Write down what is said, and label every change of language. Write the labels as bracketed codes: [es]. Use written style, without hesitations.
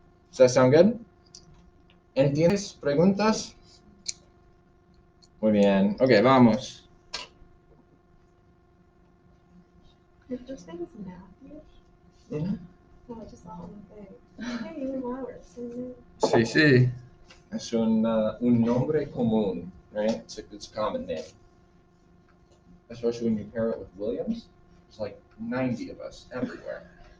[en] Does that sound good? [es] ¿Entiendes? ¿Preguntas? Muy bien. Ok, vamos. [en] Your first name is Matthew? Mhm. No, I just saw on the thing. Hey, you're Lauer. Same name. [es] Sí, sí. Es un nombre común, right? [en] It's a common name. Especially when you pair it with Williams. There's like 90 of us everywhere.